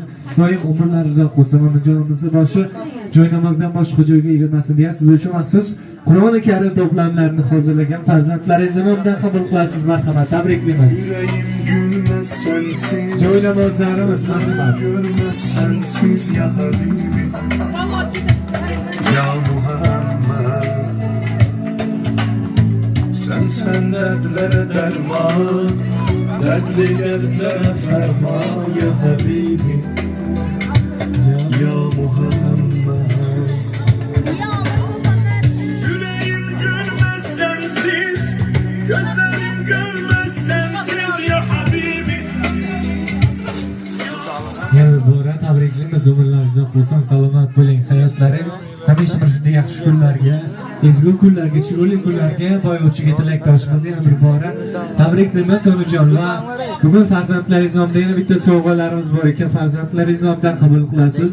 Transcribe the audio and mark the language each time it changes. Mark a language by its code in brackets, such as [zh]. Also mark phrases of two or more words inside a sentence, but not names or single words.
[uz] Doim umrlari uzoq bo'lsin, onajonimizni boshi joynamozdan boshqa joyga egilmasin deya siz uchun maxsus Qur'oni Karim to'plamlarini hozirlagan farzandlaringizni nomidan qabul qilasiz, marhamat, tabriklaymiz. [tr] Yüreğim gülmez sensiz, [uz] Joynamozlarimiz marhamat. [tr] gülmez sensiz [ar] ya Habibi, ya Muhammed. [tr] Sen dertlere derman, dertli kalplere ferman [ar] ya Habibi, ya Muhammed. [tr] Yüreğim gülmez sensiz, gözlerim görmez sensiz [ar] ya Habibi. [uz] Yana bora tabriklaymiz, umrlar uzoq bo'lsin, salomat bo'ling, hayotlaringiz hamisha mana shunday yaxshi kunlarga, ezgu kunlarga, chiroyli kunlarga boyovchiga tilakdoshimiz yana bir bora tabriklaymiz onajon. Va bugun farzandlaringiz nomidan yana bitta sovg'alarimiz bor ekan, farzandlaringiz nomidan qabul qilasiz.